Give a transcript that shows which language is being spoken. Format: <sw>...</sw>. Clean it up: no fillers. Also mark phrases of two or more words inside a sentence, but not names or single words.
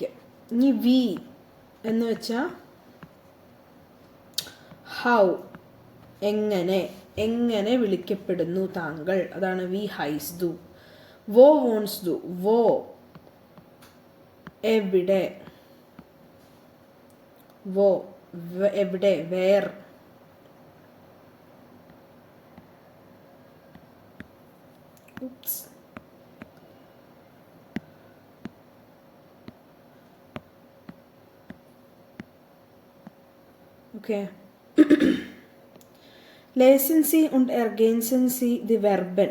<ml>ഇനി വി എന്ന് വെച്ചാൽ ഹൗ, എങ്ങനെ വിളിക്കപ്പെടുന്നു താങ്കൾ, അതാണ്</ml> <de>wie heißt du. Wo wohnst du, wo എവിടെ, വോ എവിടെ, വേർ.</de> <en>Okay.</en> <de>Lesen Sie und ergänzen Sie die Verben.</de>